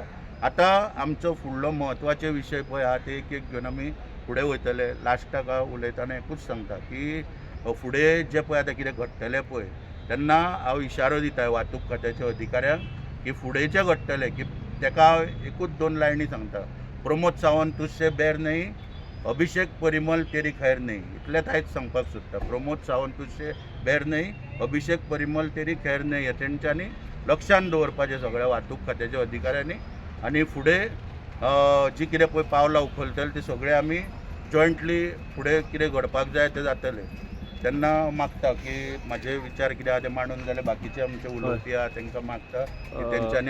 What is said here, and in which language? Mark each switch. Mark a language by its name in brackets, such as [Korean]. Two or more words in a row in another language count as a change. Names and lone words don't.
[Konkani] आतां आमचो फुडलो म्हत्वाचे विशय पळय आहा ते एक एक घेवन आमी फुडें वयतले. लास्टाक उलयतना एकूच सांगता की फुडें जे पळय आतां कितें घडटलें पळय तेन्ना हांव इशारो दिता वाहतूक खात्याच्या अधिकाऱ्यांक की फुडें जें घडटलें की ताका हांव एकूच 2 लायनी सांगता, [Hindi] प्रमोद सावंत तुझसे बैर नहीं, अभिषेक परिमल तेरी खैर नहीं, [Konkani] इतलेंच आयज सांगपाक सोदता. [Hindi] प्रमोद सावंत तुझसे बैर नहीं, अभिषेक परिमल तेरी खैर नहीं [Konkani] हे तेंच्यांनी लक्षांत दवरपाचें सगळ्या वाहतूक खात्याच्या अधिकाऱ्यांनी. आनी फुडें जी कितें पळय पावलां उखलतले ती सगळे आमी जॉयंटली फुडें कितें घडपाक जाय तें जातलें. तेन्ना मागता की म्हाजे विचार कितें आहा ते मांडून जाल्यार बाकीचे आमचे उलोवपी आहा तांकां मागता की तेंच्यांनी